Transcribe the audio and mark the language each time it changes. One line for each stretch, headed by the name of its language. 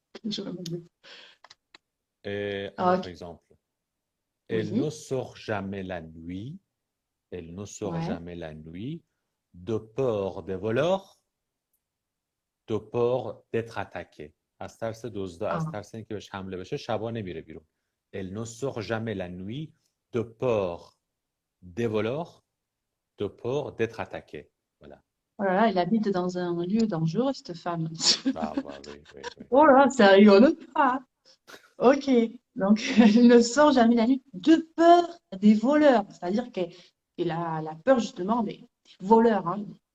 French: Je remets. Et un autre Ok. exemple. Elle ne Oui. sort jamais la nuit. Elle ne sort Ouais. jamais la nuit de peur des voleurs, de peur d'être attaquée.
Persian: از ترس دزدا، از Ah. ترس اینکه بهش حمله بشه شبا نمیره بیرون.
French: Elle ne sort jamais la nuit de peur des voleurs, de peur d'être attaquée. Voilà. Oh là là, elle habite dans un lieu dangereux, cette femme. Ah, bah, oui, oui, oui. Oh là là, ça rigole pas. Ok, donc elle ne sort jamais la nuit de peur des voleurs, c'est-à-dire qu'elle a la peur justement des voleurs, hein,